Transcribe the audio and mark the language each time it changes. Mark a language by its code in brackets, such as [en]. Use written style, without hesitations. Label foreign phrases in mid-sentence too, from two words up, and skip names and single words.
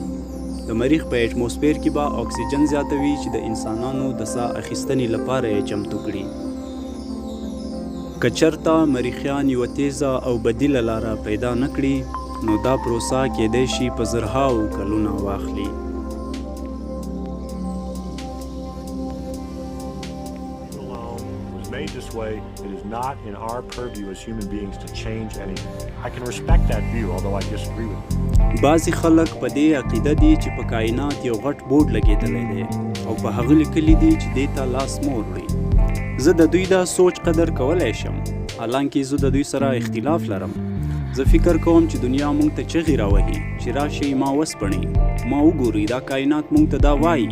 [ps] د مریخ په اټموسفیر کې به اکسیجن زیاتوي چې د انسانانو د ساه اخیستنې لپاره یې چمتو کړي. که چېرته مریخیان یوه تیزه او بدیله لاره پیدا نه کړي، نو دا پروسه کیدای شي په زرهاوو کلونه واخلي. [en] Made this way, it is not in our purview as human beings to change anything. I can respect that view, although I disagree with it. [ps] بعضی خلک په دې عقیده دي چې په کائنات یو غټ بورډ لګېدلی دی او په هغه لیکلي دي چې دې ته لاس مه وروړئ. زه د دوی دا سوچ قدر کولی شم، حالانکه زه د دوی سره اختلاف لرم. زه فکر کوم چې دنیا موږ ته چغې راوهي چې راشئ ما وسپړئ، ما وګورئ، دا کائنات موږ ته دا وایي.